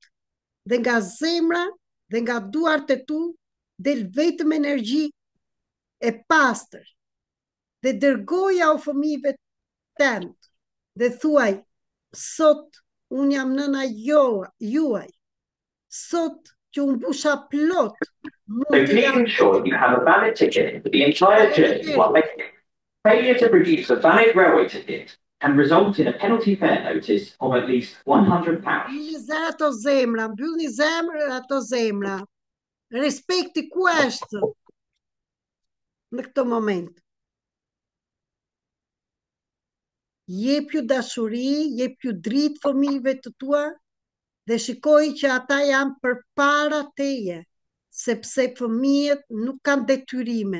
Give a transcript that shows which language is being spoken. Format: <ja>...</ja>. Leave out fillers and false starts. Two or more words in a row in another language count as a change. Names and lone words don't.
<sq>Dhe nga zemra dhe nga duart e tu del vetëm energji e pastër. Dhe dërgoja o fëmijëve tënd dhe thuaj, sot unë jam nëna juaj. Sot që unë busha plot,</sq> <en>So please ensure you have a valid ticket for the entire journey while making. Failure to produce a valid railway ticket can result in a penalty fare notice of at least £100.</en> <sq>Mbyllni zemra ato zemra. Respekti ku është në këtë moment. Jep ju dashuri, jep ju dritë fëmijëve të tua dhe shikoj që ata janë përpara teje, sepse fëmijët nuk kanë detyrime.</sq>